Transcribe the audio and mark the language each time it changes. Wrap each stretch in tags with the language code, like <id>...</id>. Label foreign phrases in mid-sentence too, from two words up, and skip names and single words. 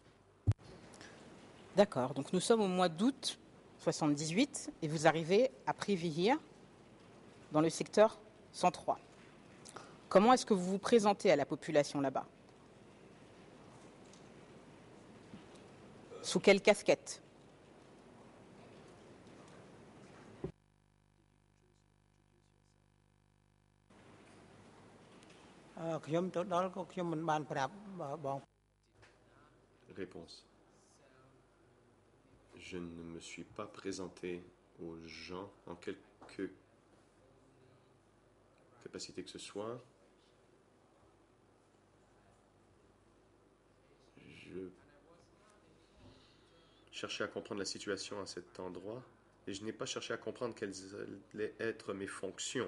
<fr>D'accord, donc nous sommes au mois d'août 78 et vous arrivez à Privihir, dans le secteur 103. Comment est-ce que vous vous présentez à la population là-bas? Sous quelle casquette?</fr> <km>ខ្ញុំទៅដល់ក៏ខ្ញុំមិនបានប្រាប់បង</km> <fr>Réponse. Je ne me suis pas présenté aux gens en quelque capacité que ce soit. Je cherchais à comprendre la situation à cet endroit et je n'ai pas cherché à comprendre quelles allaient être mes fonctions.</fr>